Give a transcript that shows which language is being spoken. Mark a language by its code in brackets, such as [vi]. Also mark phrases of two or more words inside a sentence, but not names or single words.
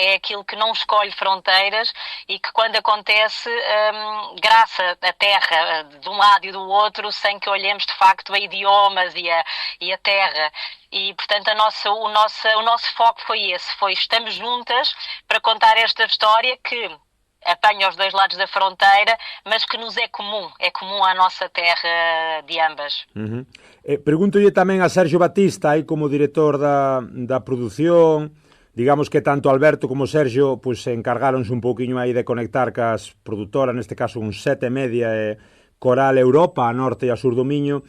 [pt] É aquilo que não escolhe fronteiras e que quando acontece graça a terra de um lado e do outro sem que olhemos de facto a idiomas e a terra. E, portanto, o nosso foco foi esse, estamos juntas para contar esta história que apanha os dois lados da fronteira, mas que nos é comum à nossa terra de ambas. [gl] Pregúntolle tamén a Sergio Batista, aí como director da produción, digamos que tanto Alberto como Sergio pues, encargáronse un pouquiño aí de conectar cas produtoras, neste caso un 7 Media e Coral Europa, a norte e a sur do Miño.